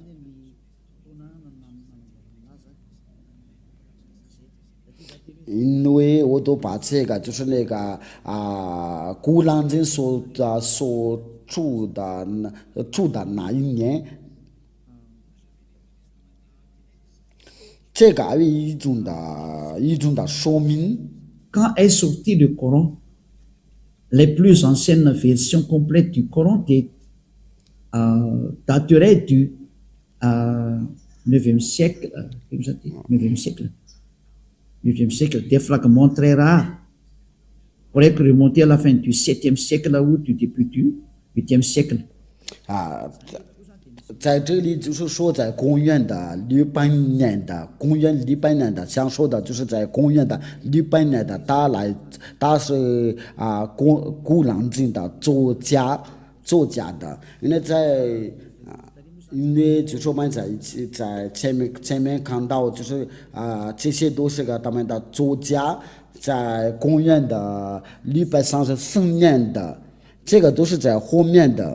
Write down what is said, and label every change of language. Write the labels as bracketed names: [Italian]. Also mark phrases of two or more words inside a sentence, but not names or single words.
[Chinese] 因为我都把这个就是那个古兰经所住的那一年，这个有一种的说明。 [French] Quand est sorti le Coran, les plus anciennes versions complètes du Coran dateraient du 9e siècle, 9e siècle. 9e siècle, des fragments très rares pourraient remonter à la fin du 7e siècle ou du début du 8e siècle. [Chinese] 在这里就是说，在公元的600年的，想说的就是在公元的600年的，他是古兰经的作家的，因为就是我们在前面看到，就是这些都是他们的作家，在公元的634年的，这个都是在后面的。